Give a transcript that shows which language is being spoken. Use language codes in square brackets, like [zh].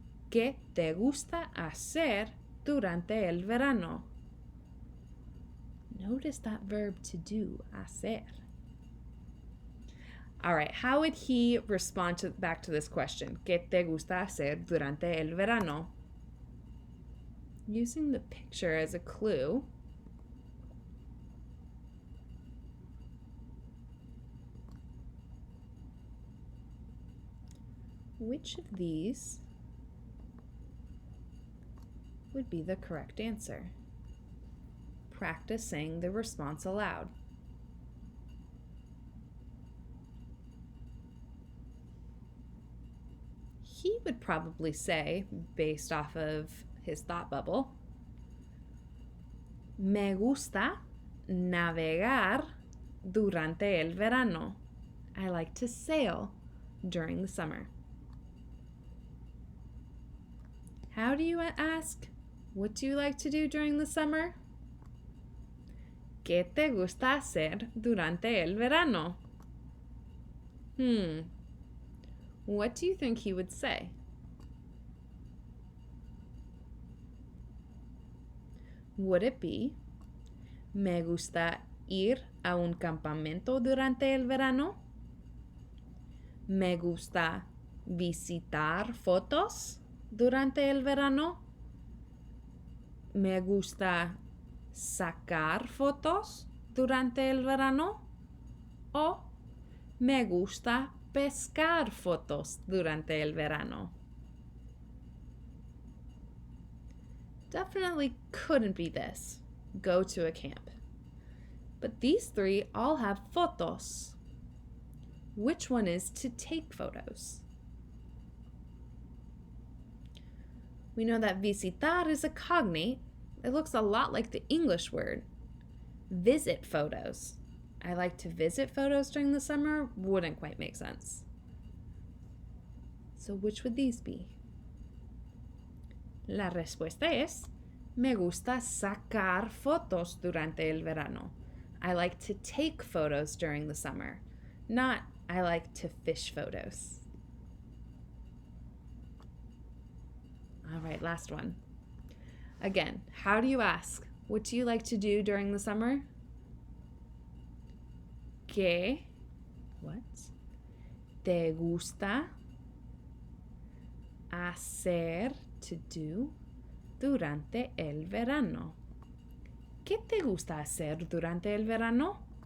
[es] ¿Qué te gusta hacer durante el verano? [en] Notice that verb to do, hacer. All right, how would he respond back to this question? [es] ¿Qué te gusta hacer durante el verano? [en] Using the picture as a clue, which of these would be the correct answer? Practice saying the response aloud. He would probably say, based off of his thought bubble, [es] me gusta navegar durante el verano. [en] I like to sail during the summer. How do you ask? What do you like to do during the summer? [es] ¿Qué te gusta hacer durante el verano? [en] What do you think he would say? Would it be, [es] me gusta ir a un campamento durante el verano? Me gusta visitar fotos durante el verano? Me gusta sacar fotos durante el verano? O me gusta pescar fotos durante el verano? [en] Definitely couldn't be this. Go to a camp. But these 3 all have fotos. Which one is to take photos? We know that visitar is a cognate. It looks a lot like the English word. Visit photos. I like to visit photos during the summer wouldn't quite make sense. So which would these be? [es] La respuesta es, me gusta sacar fotos durante el verano. [en] I like to take photos during the summer, not I like to fish photos. All right, last one. Again, how do you ask? What do you like to do during the summer? [es] ¿Qué? [en] What? [es] ¿Te gusta hacer, [en] to do, [es] durante el verano? ¿Qué te gusta hacer durante el verano?